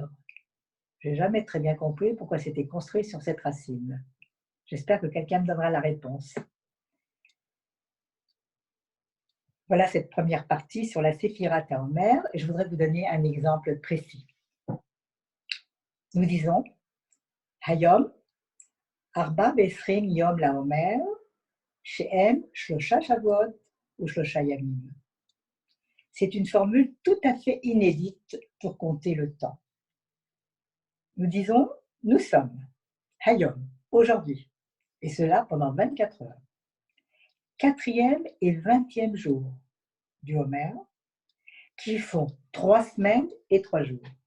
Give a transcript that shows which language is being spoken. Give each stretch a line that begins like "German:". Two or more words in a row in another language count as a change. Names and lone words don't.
French: Je n'ai jamais très bien compris pourquoi c'était construit sur cette racine. J'espère que quelqu'un me donnera la réponse. Voilà cette première partie sur la
Hebrew: ספירת העומר,
French: et je voudrais vous donner un exemple précis. Nous disons
Hebrew: היום ארבעה ועשרים יום לעומר שהם שלושה שבועות ou שלושה ימים.
French: C'est une formule tout à fait inédite pour compter le temps. Nous disons, nous sommes Hayom, aujourd'hui, et cela pendant 24 heures. 4e et 20e jour du Homer, qui font 3 semaines et 3 jours.